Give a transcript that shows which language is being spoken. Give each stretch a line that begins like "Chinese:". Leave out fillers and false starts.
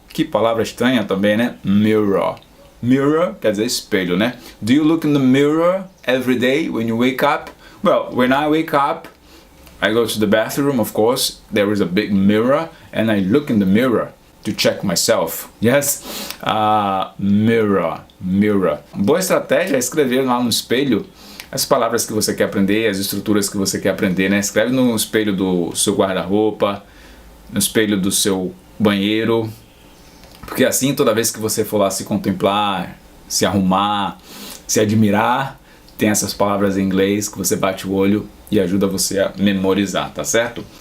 Portuguese: Que palavra estranha também, né? Mirror. Mirror quer dizer espelho, né?
English: Do you look in the mirror every day when you wake up? Well, when I wake up, I go to the bathroom, of course. There is a big mirror, and I look in the mirror to check myself. Yes? Mirror. Mirror.
Portuguese: Boa estratégia é escrever lá no espelho as palavras que você quer aprender, as estruturas que você quer aprender, né? Escreve no espelho do seu guarda-roupa, no espelho do seu banheiro, porque assim toda vez que você for lá se contemplar, se arrumar, se admirar, tem essas palavras em inglês que você bate o olho e ajuda você a memorizar, tá certo?